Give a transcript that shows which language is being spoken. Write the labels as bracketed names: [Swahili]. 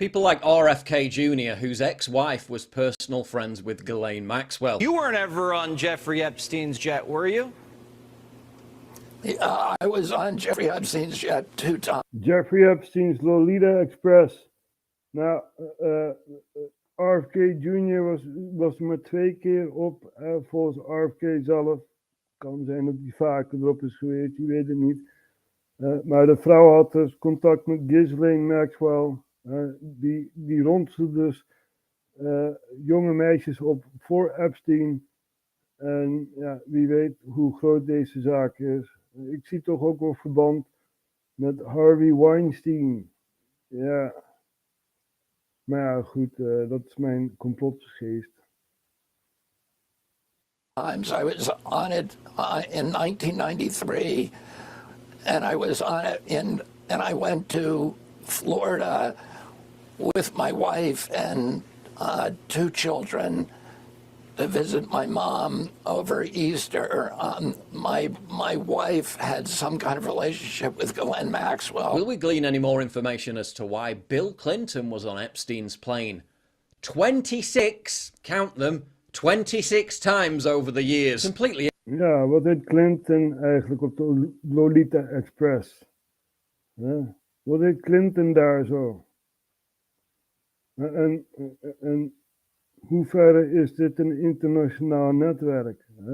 [English] People like RFK Jr., whose ex-wife was personal friends with Ghislaine Maxwell. You weren't ever on Jeffrey Epstein's jet, were you? I was on Jeffrey Epstein's jet 2 times. Jeffrey Epstein's Lolita Express. Now, RFK Jr. [Dutch] was er maar 2 keer op, volgens RFK zelf. Kan zijn dat hij vaker erop is geweest, je weet het niet. Maar de vrouw had dus contact met Ghislaine Maxwell. Die ronselde dus jonge meisjes op voor Epstein. En ja, wie weet hoe groot deze zaak is. Ik zie toch ook wel verband met Harvey Weinstein. Ja. Maar ja, goed, dat is mijn complotgeest. [English] Times I was on it in 1993, and I was on it and I went to Florida with my wife and 2 children to visit my mom over Easter. My wife had some kind of relationship with Ghislaine Maxwell. Will we glean any more information as to why Bill Clinton was on Epstein's plane? 26, count them, 26 times over the years. Completely. [Dutch] Ja, wat deed Clinton eigenlijk op de Lolita Express? Ja, wat deed Clinton daar zo? En hoe ver is dit een internationaal netwerk?